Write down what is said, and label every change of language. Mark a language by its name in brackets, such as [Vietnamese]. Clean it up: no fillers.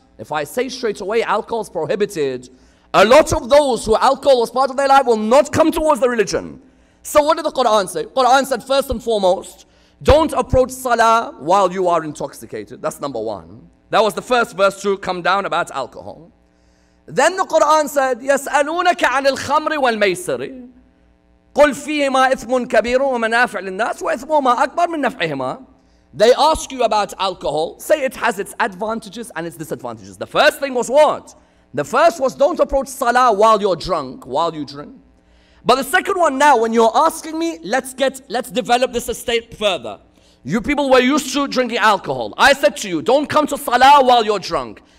[English] If I say straight away alcohol is prohibited, a lot of those who alcohol was part of their life will not come towards the religion. So what did the Quran say? Quran said first and foremost, don't approach salah while you are intoxicated. That's number one. That was the first verse to come down about alcohol. Then the Quran said, [Arabic] يَسْأَلُونَكَ عَنِ الْخَمْرِ وَالْمَيْسِرِ قُلْ فِيهِمَا إِثْمٌ كَبِيرٌ وَمَنَافِعُ لِلنَّاسِ وَإِثْمُهُمَا أَكْبَرُ مِنْ نَفْعِهِمَا. [English] They ask you about alcohol, say it has its advantages and its disadvantages. The first thing was what? The first was don't approach salah while you're drunk, while you drink. But the second one now, when you're asking me, let's develop this a step further. You people were used to drinking alcohol. I said to you, don't come to salah while you're drunk.